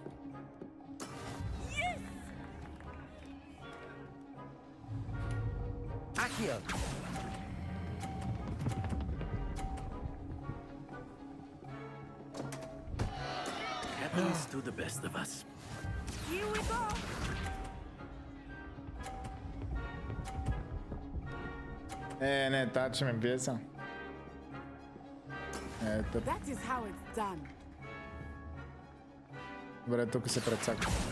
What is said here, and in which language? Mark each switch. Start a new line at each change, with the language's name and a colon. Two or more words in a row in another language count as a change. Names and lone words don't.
English: Accio. Happens to the best of us. Here we go.
Bulgarian: Не, тази ще ме бие са. Ето.
English: That is how it's done.
Bulgarian: Добре, тук се прецака.